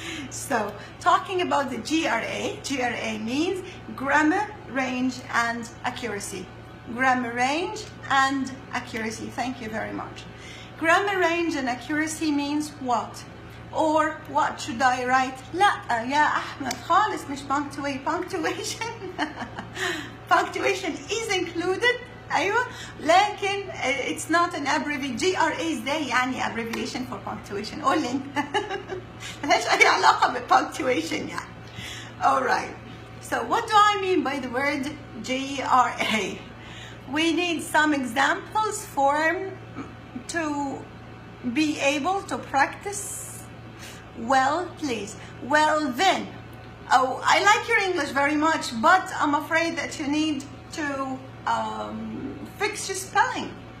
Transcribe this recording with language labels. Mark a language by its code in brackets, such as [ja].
[en] So, talking about the GRA means grammar, range, and accuracy. Grammar, range, and accuracy. Thank you very much. Grammar, range, and accuracy means what? Or what should I write? [ar] لا يا أحمد خالص مش punctuation. [en] Punctuation is included. [ar] أيوة [en] لكن it's not an abbreviation. [ar] GRA ازاي يعني abbreviation for punctuation؟ قول لي ملهاش أي علاقة ب punctuation يعني. [en] Alright. So what do I mean by the word GRA? we need some examples to be able to practice well, please. Well then, oh, I like your English very much, but I'm afraid that you need to fix your spelling.